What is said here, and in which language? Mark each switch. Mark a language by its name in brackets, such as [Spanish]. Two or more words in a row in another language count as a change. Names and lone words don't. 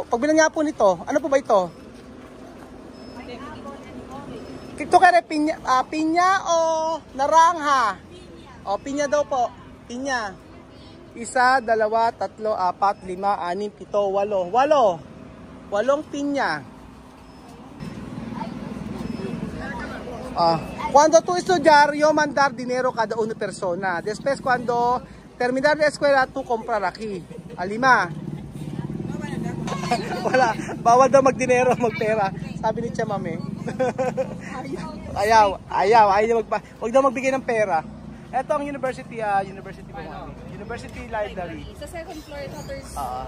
[Filipino] Pagbilang nga po nito, ano po ba ito? Ito kaya pinya o naranja? Pinya daw po. Pinya. 1, 2, 3, 4, 5, 6, 7, 8. 8 pinya. [Spanish] Cuando tú estudiar, yo mandar dinero cada una persona. Después cuando terminar la escuela, tú comprar aquí. 5. [Filipino] Wala. Bawal daw magdinero, magpera. Sabi ni Tia Mami. Ayaw. Huwag daw magbigay ng pera. Ito ang university po, Mami. [English] University library. [Filipino] Sa [English] second floor, [Filipino] ito [English] third floor.